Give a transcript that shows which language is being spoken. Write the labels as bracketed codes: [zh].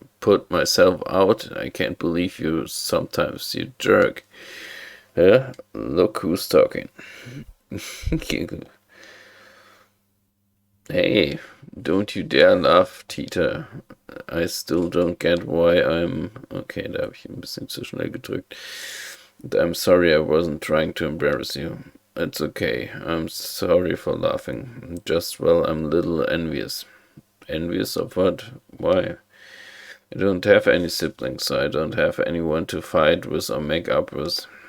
[en] Put myself out? I can't believe you sometimes, you jerk. Look who's talking. Hey, don't you dare laugh, Tita. I still don't get why I'm... [de] Okay, da habe ich ein bisschen zu schnell gedrückt. [en] And I'm sorry I wasn't trying to embarrass you. It's okay. I'm sorry for laughing. Just, well, I'm a little envious. Envious of what? Why? I don't have any siblings, so I don't have anyone to fight with or make up with.